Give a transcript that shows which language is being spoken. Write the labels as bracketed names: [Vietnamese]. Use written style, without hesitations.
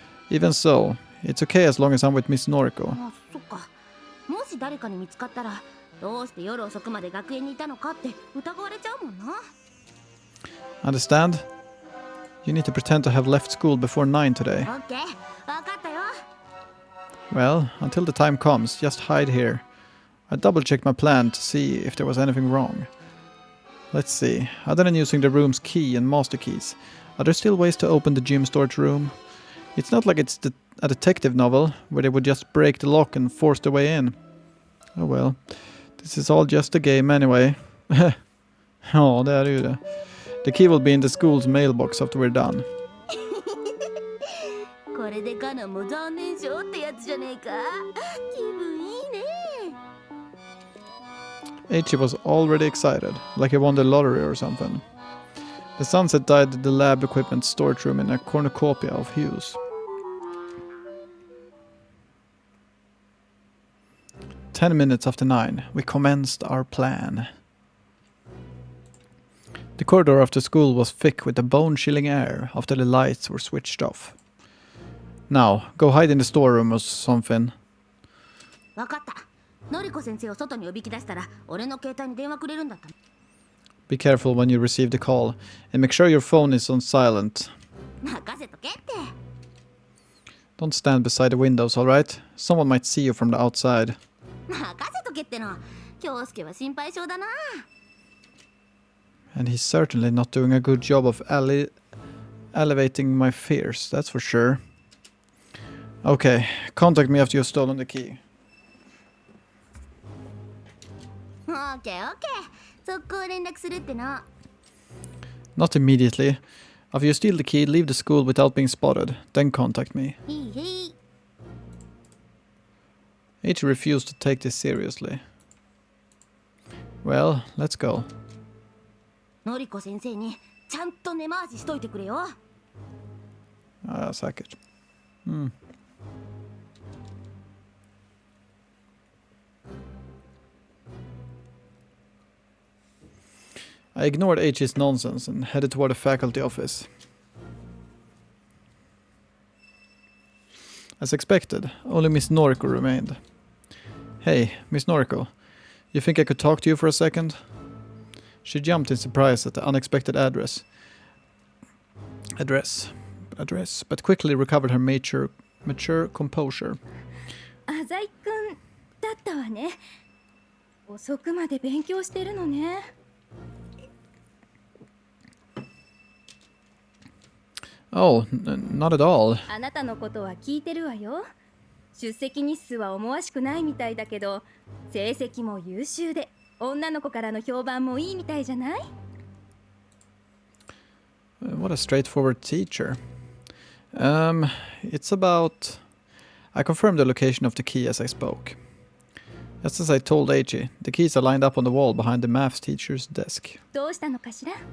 [English] Even so, it's okay as long as I'm with Miss Noriko. [Japanese] あ、そっか。もし誰かに見つかったら、どうして夜遅くまで学園にいたのかって疑われちゃうもんな。 [English] Understand? You need to pretend to have left school before 9 today. [Japanese] オッケー、わかったよ。 [English] Well, until the time comes, just hide here. I double-checked my plan to see if there was anything wrong. Let's see, other than using the room's key and master keys, are there still ways to open the gym storage room? It's not like it's a detective novel, where they would just break the lock and force their way in. Oh well, this is all just a game anyway. [Swedish] Ja, det är ju det. [English] The key will be in the school's mailbox after we're done. [Japanese] これでカナンも残念賞ってやつじゃねえか。気分いいね。 [English] Eiichi was already excited, like he won the lottery or something. The sunset dyed the lab equipment storage room in a cornucopia of hues. 10 minutes after 9, we commenced our plan. The corridor after school was thick with a bone-chilling air after the lights were switched off. Now, go hide in the storeroom or something. [Japanese] わかった。のりこ先生を外におびき出したら、俺の携帯に電話くれるんだった。 [English] Be careful when you receive the call, and make sure your phone is on silent. [Japanese] 任せとけって。 [English] Don't stand beside the windows, alright? Someone might see you from the outside. [Japanese] 任せとけっての。京介は心配性だな。 [English] And he's certainly not doing a good job of elevating my fears, that's for sure. Okay, contact me after you've stolen the key. [Japanese] オッケーオッケー。速攻連絡するっての。 [English] Not immediately. After you steal the key, leave the school without being spotted. Then contact me. [Japanese] いいへい。 [English] Eiichi refused to take this seriously. Well, let's go. [Japanese] のりこ先生にちゃんと根回ししといてくれよ。 [Swedish] Säkert. [English] I ignored Eiichi's nonsense and headed toward the faculty office. As expected, only Miss Noriko remained. Hey, Miss Noriko, you think I could talk to you for a second? She jumped in surprise at the unexpected address, but quickly recovered her mature composure. [Japanese] 浅井くんだったわね。遅くまで勉強してるのね。 [English] Oh, not at all. [Japanese] あなたのことは聞いてるわよ。出席日数は思わしくないみたいだけど、成績も優秀で、女の子からの評判もいいみたいじゃない？ [English] What a straightforward teacher. It's about... I confirmed the location of the key as I spoke. Just as I told Eiichi, the keys are lined up on the wall behind the math teacher's desk. [Japanese] どうしたのかしら？